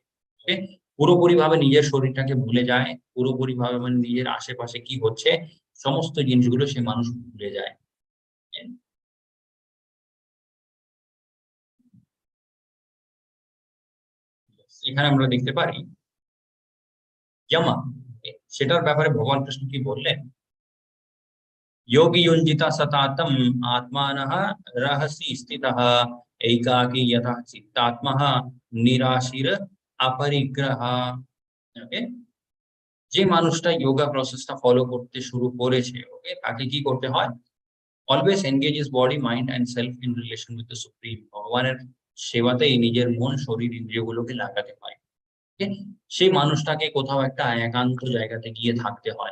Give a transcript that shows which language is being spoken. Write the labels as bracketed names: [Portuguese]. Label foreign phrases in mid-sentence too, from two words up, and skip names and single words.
[Bangla] ওকে, পুরোপুরি ভাবে নিজের শরীরটাকে ভুলে যায়, পুরোপুরি ভাবে মানে নিজের আশেপাশে কি হচ্ছে সমস্ত জিনিসগুলো সে মানুষ ভুলে যায়। [English] Okay? [Bangla] এখানে আমরা দেখতে পারি যমা, সেটার ব্যাপারে ভগবান কৃষ্ণ কি বললেন? [Sanskrit] योगी युञ्जिता सतातम् आत्मानः रहसि स्थितः एकाकी यतः चित्तात्मः निराशीर अपरिग्रह। [Bangla] ওকে, যে মানুষটা [English] yoga process follow [Bangla] করতে শুরু করেছে, ওকে, তাকে কি করতে হয়? [English] always engage his body mind and self in relation with the supreme. [Bangla] ভগবানের সেবাতেই নিজের মন শরীর ইন্দ্রিয়গুলোকে লাগাতে হয়। ওকে, সেই মানুষটাকে কোথাও একটা একান্ত জায়গাতে গিয়ে থাকতে হয়।